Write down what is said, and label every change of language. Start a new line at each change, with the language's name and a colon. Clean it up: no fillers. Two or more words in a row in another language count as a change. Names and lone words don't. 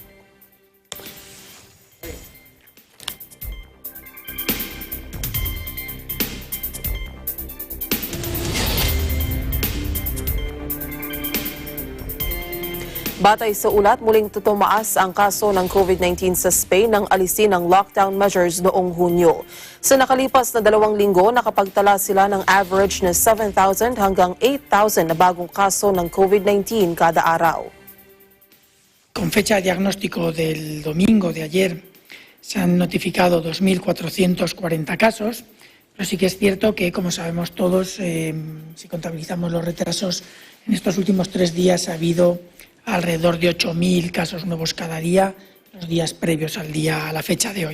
Filipino: Batay sa ulat, muling tutumaas ang kaso ng COVID-19 sa Spain nang alisin ang
English: lockdown measures
Filipino: noong Hunyo. Sa nakalipas na 2 linggo, nakapagtala sila ng average na 7,000 hanggang 8,000 na bagong kaso ng COVID-19 kada araw.
Spanish: Con fecha de diagnóstico del domingo de ayer se han notificado 2.440 casos, pero sí que es cierto que, como sabemos todos, si contabilizamos los retrasos, en estos últimos 3 días ha habido alrededor de 8.000 casos nuevos cada día, los días previos a la fecha de hoy.